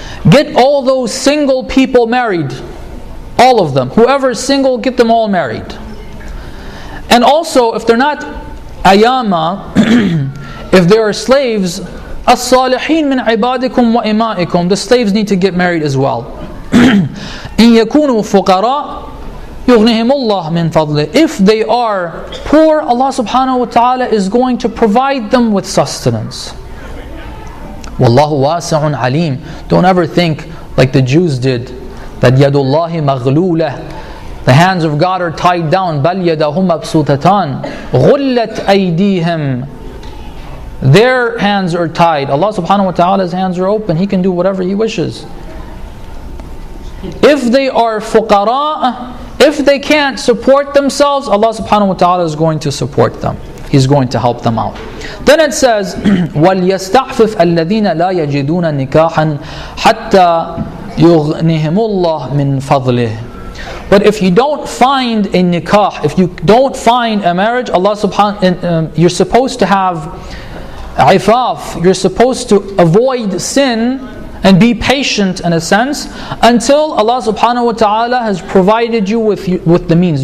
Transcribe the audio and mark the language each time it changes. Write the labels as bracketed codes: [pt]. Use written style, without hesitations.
[en] Get all those single people married. All of them. Whoever is single, get them all married. And also, if they're not ayama, if they are slaves, [ar] الصالحين من عبادكم وإمائكم, [en] the slaves need to get married as well. [ar] إن يكونوا فقراء يغنهم الله من فضله. [en] If they are poor, Allah subhanahu wa ta'ala is going to provide them with sustenance. [ar] Wallahu wasi'un alim. [en] Don't ever think like the Jews did, that [ar] yadullahi maghlulah, [en] the hands of God are tied down. [ar] Bal yadahum mabsutatan ghullat aydihim. [en] Their hands are tied. Allah subhanahu wa ta'ala's hands are open. He can do whatever He wishes. If they are fuqara, if they can't support themselves, Allah subhanahu wa ta'ala is going to support them. He's going to help them out. Then it says, [ar] وَلْيَسْتَعْفِفْ الَّذِينَ لَا يَجِدُونَ نِكَاحًا حَتَّى يُغْنِهِمُ اللَّهُ مِنْ فَضْلِهِ. [en] But if you don't find a nikah, if you don't find a marriage, you're supposed to have ifaf, you're supposed to avoid sin and be patient in a sense until Allah subhanahu wa ta'ala has provided you with the means.